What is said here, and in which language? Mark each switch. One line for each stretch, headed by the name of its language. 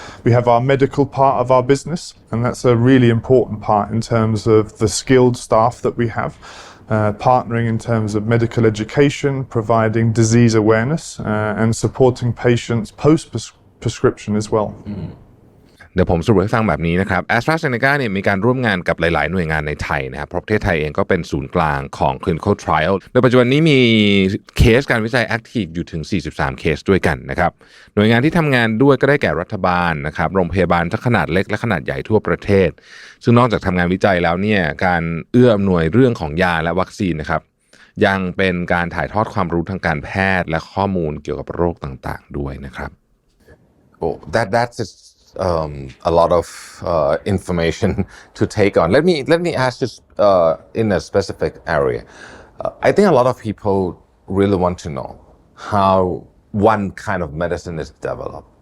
English: We have our medical part of our business, and that's a really important part in terms of the skilled staff that we have, partnering in terms of medical education, providing disease awareness, and supporting patients post-prescription as well.
Thai: เดี๋ยวผมสรุปให้ฟังแบบนี้นะครับ AztraZeneca เนี่ยมีการร่วมงานกับหลายๆหน่วยงานในไทยนะครับเพราะประเทศไทยเองก็เป็นศูนย์กลางของ clinical trial โดยปัจจุบันนี้มีเคสการวิจัย active อยู่ถึง43เคสด้วยกันนะครับหน่วยงานที่ทำงานด้วยก็ได้แก่รัฐบาลนะครับโรงพยาบาลทั้งขนาดเล็กและขนาดใหญ่ทั่วประเทศซึ่งนอกจากทำงานวิจัยแล้วเนี่ยการเอื้ออำนวยเรื่องของยาและวัคซีนนะครับยังเป็นการถ่ายทอดความรู้ทางการแพทย์และข้อมูลเกี่ยวกับโรคต่างๆด้วยนะครับ
English: Oh, that's a lot of information to take on. Let me ask just in a specific area. I think a lot of people really want to know how one kind of medicine is developed.